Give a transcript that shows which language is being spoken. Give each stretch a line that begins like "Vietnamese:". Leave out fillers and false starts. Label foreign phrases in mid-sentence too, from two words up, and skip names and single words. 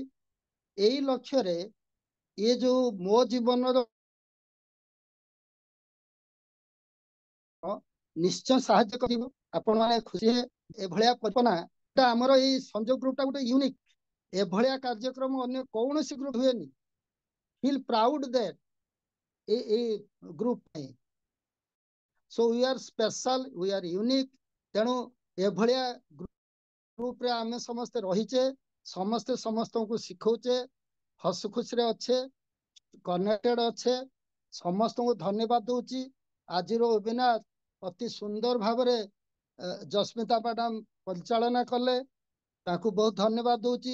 Odia: ଏଇ ଲକ୍ଷ୍ୟରେ ଏ ଯୋଉ ମୋ ଜୀବନର ନିଶ୍ଚୟ ସାହାଯ୍ୟ କରିବ। ଆପଣ ମାନେ ଖୁସି ହେବେ। ଏଭଳିଆ କଳ୍ପନା ଆମର ଏଇ ସଂଯୋଗ ଗ୍ରୁପଟା ଗୋଟେ ୟୁନିକ୍। ଏଭଳିଆ କାର୍ଯ୍ୟକ୍ରମ ଅନ୍ୟ କୌଣସି ଗ୍ରୁପ ହୁଏନି।
English: feel proud that
Odia: ଏଇ ଗ୍ରୁପ ପାଇଁ।
English: so we are special, we are unique.
Odia: ତେଣୁ ଏଭଳିଆ ଗ୍ରୁପରେ ଆମେ ସମସ୍ତେ ରହିଛେ, ସମସ୍ତେ ସମସ୍ତଙ୍କୁ ଶିଖଉଛେ, ହସ ଖୁସିରେ ଅଛେ, କନେକ୍ଟେଡ ଅଛେ। ସମସ୍ତଙ୍କୁ ଧନ୍ୟବାଦ ଦଉଛି। ଆଜିର ୱେବିନାର ଅତି ସୁନ୍ଦର ଭାବରେ ଜସ୍ମିତା ମ୍ୟାଡାମ ପରିଚାଳନା କଲେ, ତାଙ୍କୁ ବହୁତ ଧନ୍ୟବାଦ ଦଉଛି।